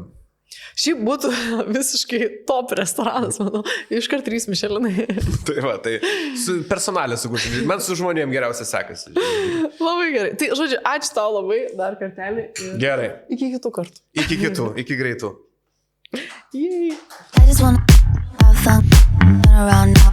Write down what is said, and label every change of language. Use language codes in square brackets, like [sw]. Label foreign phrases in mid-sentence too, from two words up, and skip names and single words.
[lt] Šiaip būtų visiškai top restoranas, manau. Iškart 3 Mišelinai. Tai va, tai personalė sukurti. Man su žmonėm geriausiai sekasi. Labai gerai. Tai, žodžiu, ačiū tau labai dar kartelį. Gerai. Iki kitų kartų. Iki greitų. Yay. [en] I just wanna have fun, turn around